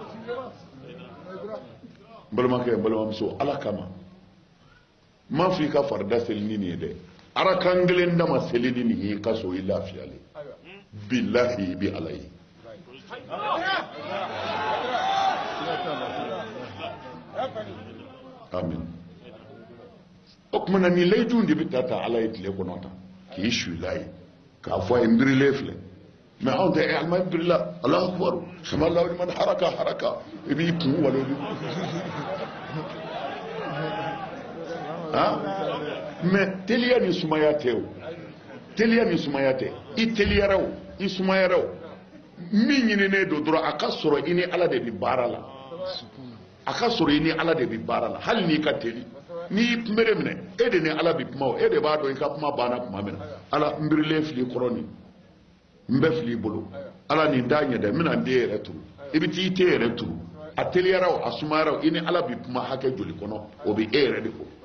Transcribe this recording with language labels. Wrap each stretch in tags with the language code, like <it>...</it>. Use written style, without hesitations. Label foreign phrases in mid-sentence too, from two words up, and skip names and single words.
<bm>balimakɛ balimamuso ala kama ma f'i ka farida seli ni nin ye dɛ arakan kelen dama seli ni nin ye ka so i lafiyalen billahi i bi ala ye amin o tuma na nin layidu de bɛ taa ala ye tile kɔnɔ tan k'i suila ye k'a fɔ a ye n birilen filɛ mɛ anw tɛ</bm> <ar>الحمد لله الله أكبر سمع الله لمن حركة</ar> <bm>i b'i kun wale mɛ teliya ni sumaya tɛ o teliya ni sumaya tɛ i teliyara o i sumayara o min ɲininen don dɔrɔn a ka sɔrɔ i ni ala de bɛ baara la a ka sɔrɔ i ni ala de bɛ baara la hali n'i ka teli n'i y'i kunbere minɛ e de ni ala bɛ kuma o e de b'a dɔn i ka kuma banna tuma min na ala n birilen fili kɔrɔ nin n bɛ fili i bolo ala nin t'a ɲɛ dɛ n bɛna n den yɛrɛ turu i bɛ t'i den yɛrɛ turu a teliyara o a sumayara o i ni ala bɛ kuma hakɛ joli kɔnɔ o bɛ e yɛrɛ de ko</bm>